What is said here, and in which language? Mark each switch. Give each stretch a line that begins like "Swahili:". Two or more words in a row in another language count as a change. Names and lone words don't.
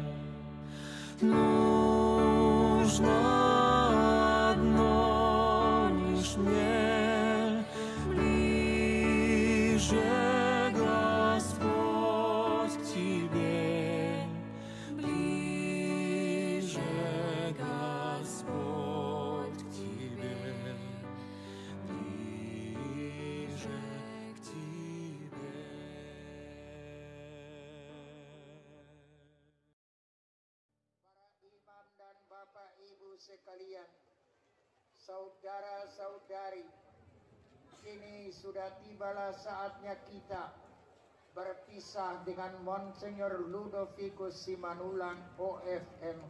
Russian: Нужно одно лишь мне, ближе, Господь, к Тебе, ближе, Господь, к Тебе, ближе к Тебе.
Indonesian: Imam dan Bapak Ibu sekalian, saudara-saudari, kini sudah tibalah saatnya kita berpisah dengan Monsignor Ludovicus Simanullang OFMK.